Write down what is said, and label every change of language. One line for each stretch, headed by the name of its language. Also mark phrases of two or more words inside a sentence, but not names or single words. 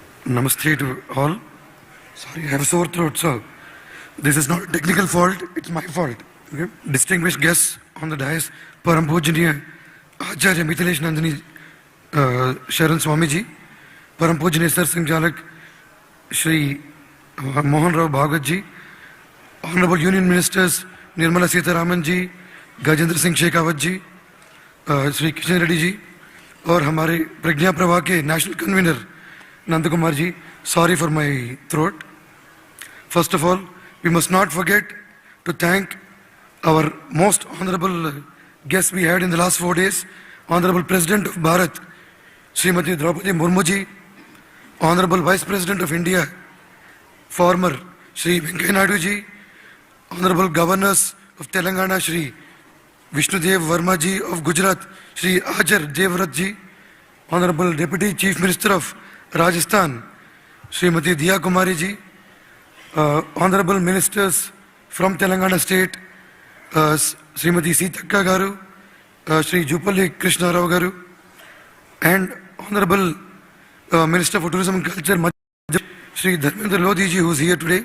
English: Namaste to all. Sorry, I have a sore throat, so this is not a technical fault, it's my fault. Okay? Distinguished guests on the dais,
Hindi: परम पूजनीय
English: Acharya Mithilesh Nandini Sharan Swamiji,
Hindi: परम पूजनीय
English: Sar Singh Jalak, Shri Mohan Rao Bhagwat Ji, Honorable Union Ministers Nirmala Sitharaman Ji, Gajendra Singh Shekhawat Ji, Shri Kishan Reddy Ji,
Hindi: और हमारे प्रज्ञा प्रवाह के नेशनल कन्वीनर नंद कुमार जी,
English: sorry for my throat. First of all, we must not forget to thank our most honorable guests we had in the last 4 days, Honorable President of Bharat, Srimati Draupadi Murmu ji, Honorable Vice President of India, former Shri Venkaiah Naidu ji, Honorable Governors of Telangana, Shri Vishnudev Verma ji of Gujarat, Shri Ajar Devrat ji, Honorable Deputy Chief Minister of Rajasthan, Srimati Diya Kumari ji, Honorable Ministers from Telangana State, Srimati Sitakka Garu, Shri Jupalli Krishna Rao Garu, and Honorable Minister for Tourism and Culture, Shri Dharmendra Lodhi ji, who is here today.